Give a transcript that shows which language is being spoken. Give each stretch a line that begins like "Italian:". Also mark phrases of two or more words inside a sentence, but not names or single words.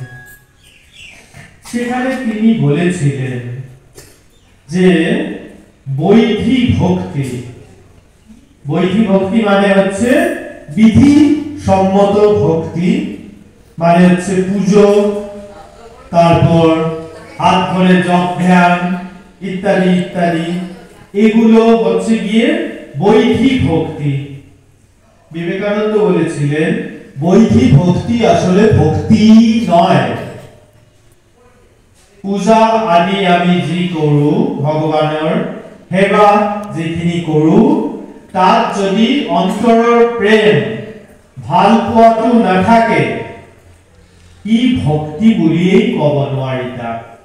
Bangla: সেখানে তিনি বলেছিলেন যে বৈধি ভক্তি, বৈধি ভক্তি মানে হচ্ছে বিধি সম্মত ভক্তি, মানে হচ্ছে পুজো, তারপর হাত ধরে জপ ধ্যান ইত্যাদি ইত্যাদি, এগুলো হচ্ছে গিয়ে বৈধি ভক্তি। বিবেকানন্দ বলেছিলেন বৈধি ভক্তি আসলে ভক্তি নয়।
Assamese: পূজা আদি আমি যি কৰো ভগৱানৰ সেৱা যিখিনি কৰো, তাত যদি অন্তৰৰ প্ৰেম ভাল পোৱাটো নাথাকে, ই ভক্তি বুলিয়েই ক'ব নোৱাৰি তাক।